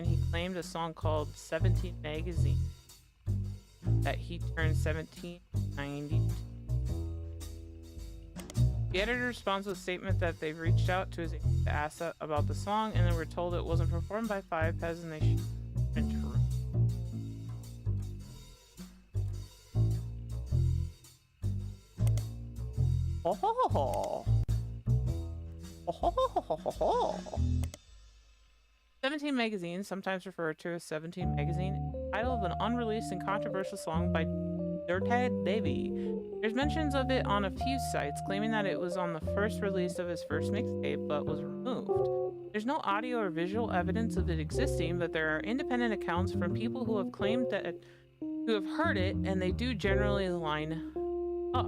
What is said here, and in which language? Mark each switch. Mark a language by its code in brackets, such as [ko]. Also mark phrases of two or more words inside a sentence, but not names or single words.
[en] He claimed a song called 17 Magazine that he turned 1790. The editor responds with a statement that they've reached out to his agent to ask about the song, and they were told it wasn't performed by Five Pez and they should print her. Oh ho ho ho. Oh ho ho ho ho ho. 17 Magazine, sometimes referred to as 17 Magazine, title of an unreleased and controversial song by Dirthead Davy. There's mentions of it on a few sites, claiming that it was on the first release of his first mixtape, but was removed. There's no audio or visual evidence of it existing, but there are independent accounts from people who have claimed that who have heard it, and they do generally line up.